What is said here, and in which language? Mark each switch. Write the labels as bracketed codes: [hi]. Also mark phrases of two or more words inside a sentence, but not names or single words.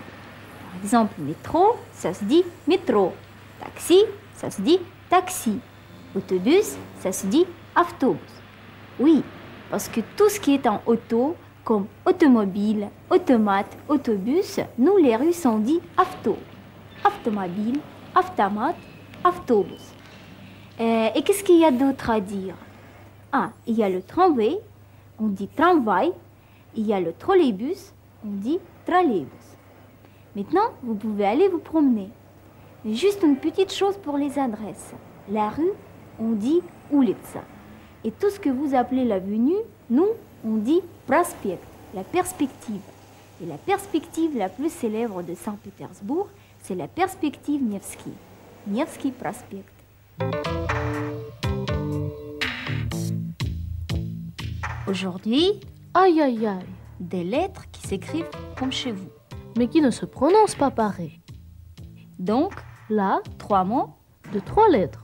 [fr] Par exemple, métro, ça se dit métro. Taxi, ça se dit taxi. Autobus, ça se dit автобус. Oui, parce que tout ce qui est en auto, comme automobile, automate, autobus, nous les Russes on dit авто. Automobile, [ru] автомат, автобус. [fr] Et qu'est-ce qu'il y a d'autre à dire? Ah, il y a le tramway, on dit tramway. Il y a le trolleybus, on dit trolleybus. Maintenant, vous pouvez aller vous promener. Mais juste une petite chose pour les adresses. La rue, on dit улица. Et tout ce que vous appelez l'avenue, nous, on dit проспект, la perspective. Et la perspective la plus célèbre de Saint-Pétersbourg, c'est la perspective Невский. Невский проспект. Aujourd'hui, Aïe aïe aïe, des lettres qui s'écrivent comme chez vous. mais qui ne se prononce pas pareil. Donc, Là, 3 mots de 3 lettres.